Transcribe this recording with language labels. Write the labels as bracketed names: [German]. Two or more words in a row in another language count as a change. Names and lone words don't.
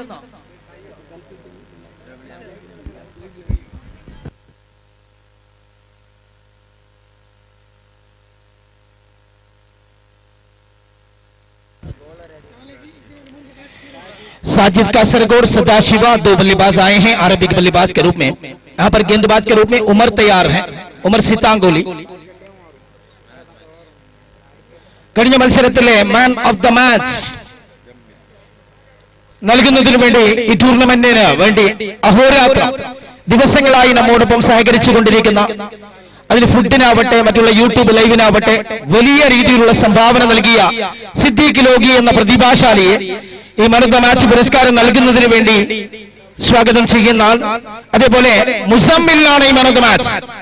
[Hindi] साजिद कासरगोड सदाशिवा 2 बल्लेबाज आए हैं अरबिक बल्लेबाज के रूप में. यहाँ पर गेंदबाज के रूप में उमर तैयार है, उमर सितांगोली. [Malayalam] കഴിഞ്ഞ മത്സരത്തിലെ [English] man of the match [Malayalam] നൽകുന്നതിന് വേണ്ടി ഈ ടൂർണമെന്റിന് വേണ്ടി അഹോരാത്രം ദിവസങ്ങളായി നമ്മോടൊപ്പം സഹകരിച്ചുകൊണ്ടിരിക്കുന്ന, അതിന് ഫുഡിനാവട്ടെ മറ്റുള്ള യൂട്യൂബ് ലൈവിനാവട്ടെ വലിയ രീതിയിലുള്ള സംഭാവന നൽകിയ സിദ്ദീഖ് ലോഗി എന്ന പ്രതിഭാശാലിയെ ഈ [English] man of the match [Malayalam] പുരസ്കാരം നൽകുന്നതിന് വേണ്ടി സ്വാഗതം ചെയ്യുന്ന ആൾ. അതേപോലെ മുസമ്മിലാണ് ഈ [English] man of the match.